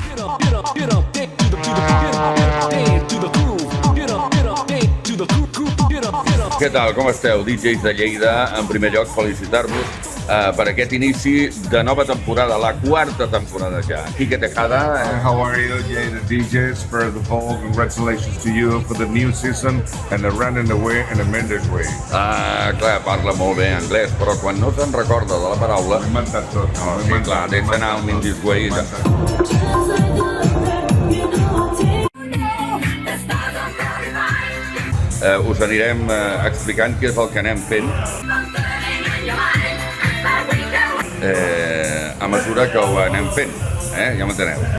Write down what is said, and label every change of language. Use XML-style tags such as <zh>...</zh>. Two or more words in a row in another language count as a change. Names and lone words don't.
<ca>Què tal, com esteu, DJs de Lleida? En primer lloc, felicitar-vos per aquest inici de nova temporada, la quarta temporada ja. Quique Tejada.</ca> <en>How are you, Lleida DJs? First of all, congratulations to you for the new season and the running away and the Mendes way.</en> <ca>Clar, parla molt bé anglès, però quan no se'n recorda de la paraula... Ho he inventat tot. No, sí, clar, deixa anar el</ca> <en>Mendes way.</en> <ca>Us anirem explicant què és el que anem fent a mesura que ho anem fent, ja m'enteneu.</ca>